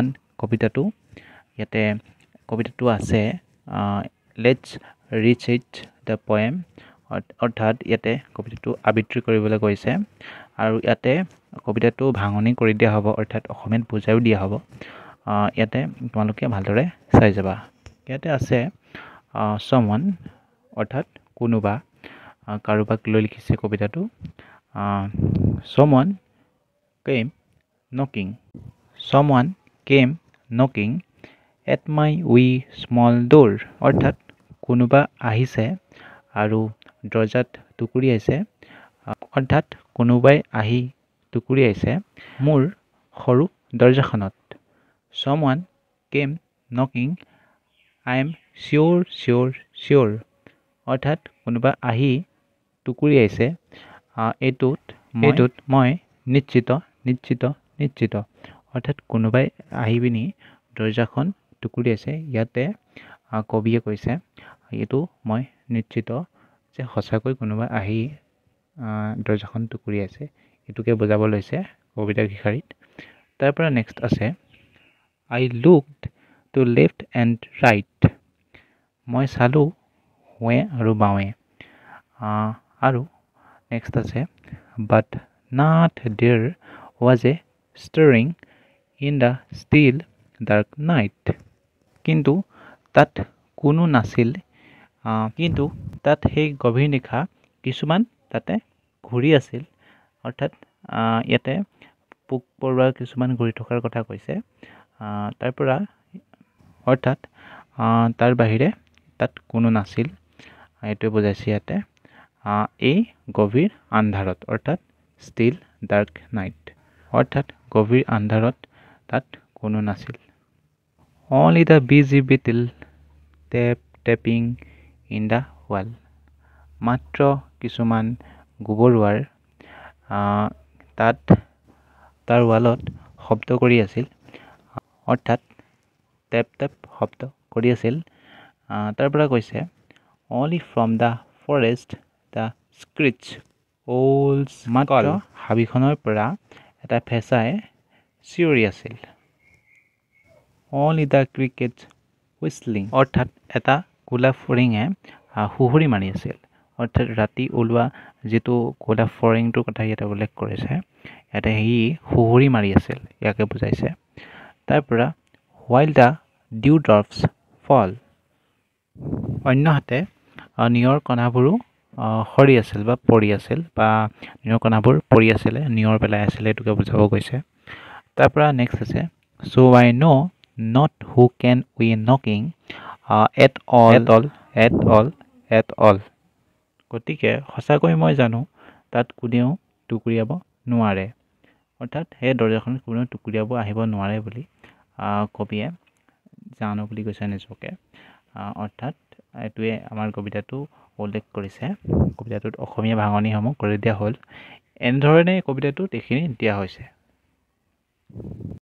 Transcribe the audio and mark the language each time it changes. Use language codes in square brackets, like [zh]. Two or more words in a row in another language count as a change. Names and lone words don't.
[as] কবিতাটো ইয়াতে কবিতাটো আছে [en] let's recite the poem [as] অৰ্থাৎ ইয়াতে কবিতাটো আবৃত্তি কৰিবলৈ কৈছে আৰু ইয়াতে কবিতাটো ভাঙনি কৰি দিয়া হ'ব অৰ্থাৎ অসমীয়াত বুজাইও দিয়া হ'ব ইয়াতে তোমালোকে ভালদৰে চাই যাবা ইয়াতে আছে ছমন অৰ্থাৎ কোনোবা কাৰোবাক লৈ লিখিছে কবিতাটো [en] someone came knocking at my wee small door [as] অৰ্থাৎ কোনোবা আহিছে আৰু দৰজাত টুকুৰিয়াইছে অৰ্থাৎ কোনোবাই আহি টুকুৰিয়াইছে মোৰ সৰু দৰজাখনত [en] someone came knocking I am sure [as] অৰ্থাৎ কোনোবা আহি টুকুৰিয়াইছে এইটোত মই নিশ্চিত অৰ্থাৎ কোনোবাই আহি পিনি দৰজাখন টুকুৰিয়াইছে ইয়াতে কবিয়ে কৈছে এইটো মই নিশ্চিত যে সঁচাকৈ কোনোবাই আহি দৰজাখন টুকুৰিয়াইছে এইটোকে বুজাব লৈছে কবিতাৰ শাৰীত তাৰ পৰা নেক্সট আছে [en] I looked to left and right [as] মই চালোঁ সোঁৱে আৰু বাওঁৱে আৰু নেক্সট আছে [en] but not there was a stirring in the still dark night [as] কিন্তু তাত কোনো নাছিল কিন্তু তাত সেই গভীৰ নিশা কিছুমান তাতে ঘূৰি আছিল অৰ্থাৎ ইয়াতে পোক পৰুৱা কিছুমান ঘূৰি থকাৰ কথা কৈছে তাৰ পৰা অৰ্থাৎ তাৰ বাহিৰে তাত কোনো নাছিল এইটোৱে বুজাইছে ইয়াতে এই গভীৰ আন্ধাৰত অৰ্থাৎ [en] still dark night [as] অৰ্থাৎ গভীৰ আন্ধাৰত তাত কোনো নাছিল [en] only the busy beetle tapping in the wall [as] মাত্ৰ কিছুমান গোবৰুৱাৰ তাত তাৰ ৱালত শব্দ কৰি আছিল অৰ্থাৎ টেপ টেপ শব্দ কৰি আছিল তাৰ পৰা কৈছে [en] only from the forest the screech owls [as] মাত্ৰ হাবিখনৰ পৰা এটা ফেঁচাই চিঞৰি আছিল [en] only the crickets whistling [as] অৰ্থাৎ এটা ক'লা ফৰিঙে সুহুৰি মাৰি আছিল অৰ্থাৎ ৰাতি ওলোৱা যিটো ক'লা ফৰিংটোৰ কথা ইয়াতে উল্লেখ কৰিছে ইয়াতে সি সুহুৰি মাৰি আছিল ইয়াকে বুজাইছে তাৰ পৰা [en] while the dewdrops fall [as] অন্যহাতে নিয়ৰ কণাবোৰো সৰি আছিল বা পৰি আছিল বা নিয়ৰ কণাবোৰ পৰি আছিলে নিয়ৰ পেলাই আছিলে এইটোকে বুজাব গৈছে তাৰ পৰা নেক্সট আছে [en] so I know not who can we knocking at [as] all গতিকে সঁচাকৈ মই জানো তাত কোনেও টুকুৰিয়াব নোৱাৰে অৰ্থাৎ সেই দৰজাখন কোনেও টুকুৰিয়াব আহিব নোৱাৰে বুলি কবিয়ে জানো বুলি কৈছে নিজকে অৰ্থাৎ এইটোৱে আমাৰ কবিতাটো উল্লেখ কৰিছে কবিতাটোত অসমীয়া ভাঙনিসমূহ কৰি দিয়া হ'ল এনেধৰণে কবিতাটোত এইখিনি দিয়া হৈছে